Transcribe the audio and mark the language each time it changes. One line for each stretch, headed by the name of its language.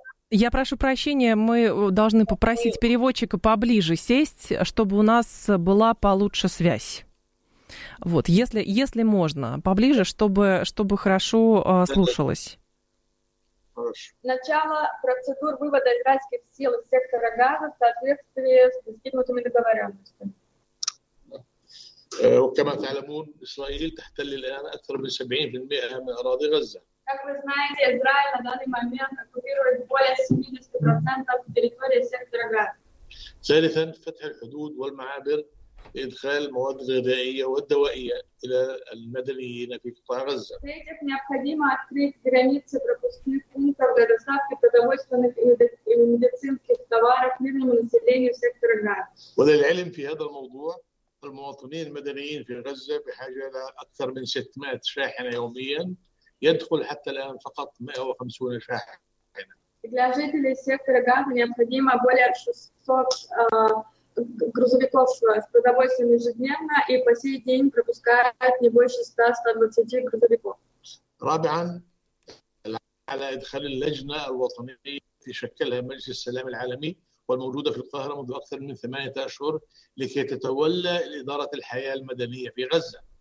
Russian: Я прошу прощения, мы должны попросить переводчика поближе сесть, чтобы у нас была получше связь. Вот, если можно, поближе, чтобы хорошо слушалось. Хорошо. Начало процедур вывода израильских сил из сектора Газа в соответствии с достигнутыми договоренностями.
Arabic: وكما تعلمون إسرائيل تحتل الآن أكثر من 70% من أراضي غزة.
Russian: Как вы знаете, Израиль на данный момент оккупирует более 70% территории сектора Газа.
Arabic: ثالثاً فتح الحدود والمعابر إدخال مواد غذائية والدوائية إلى المدنيين في قطاع غزة.
Russian: В-третьих, необходимо открыть границы пропускных пунктов для доставки продовольственных и медицинских товаров мирному населению сектора Газа.
Arabic: وللعلم في هذا الموضوع. المواطنين المدنيين في غزة بحاجة إلى أكثر من 600 شاحنة يومياً يدخل حتى الآن فقط 150 شاحنة.
Russian: Для жителей сектора Газа необходимо более 600 грузовиков с продовольствием ежедневно и по сей день пропускают не больше 100-120 грузовиков.
Arabic: رابعاً على إدخال اللجنة الوطنية التي شكلها مجلس السلام العالمي. والموجودة في القاهرة منذ أكثر من 8 أشهر لكي تتولى إدارة الحياة المدنية في غزة.